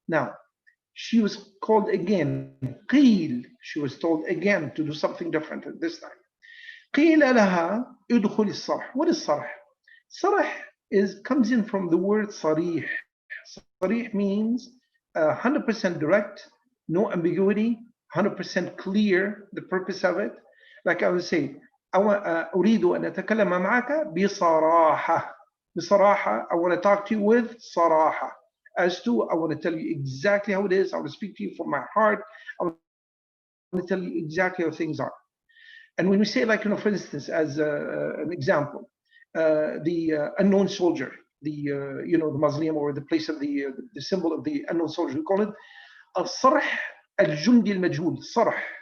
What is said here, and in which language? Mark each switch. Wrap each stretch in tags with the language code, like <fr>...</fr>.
<en>Now, she was called again,</en> <ar>قيل,</ar> <en>she was told again to do something different at this time.</en> <ar>قيل لها ادخل الصرح.</ar> <en>What is</en> <ar>صرح?</ar> <en>صرح comes in from the word صريح. صريح means 100% direct, no ambiguity, 100% clear, the purpose of it. Like I would say,</en> <ar>أريد أن أتكلم معك بصراحة.</ar> <en>بصراحة, I want to talk to you with صراحة. As to, I want to tell you exactly how it is. I want to speak to you from my heart. I want to tell you exactly how things are. And when we say, like, for instance, as an example, the unknown soldier, the mausoleum or the place of the symbol of the unknown soldier, we call it al-sarh al-jundi al-majhul, sarh.</en>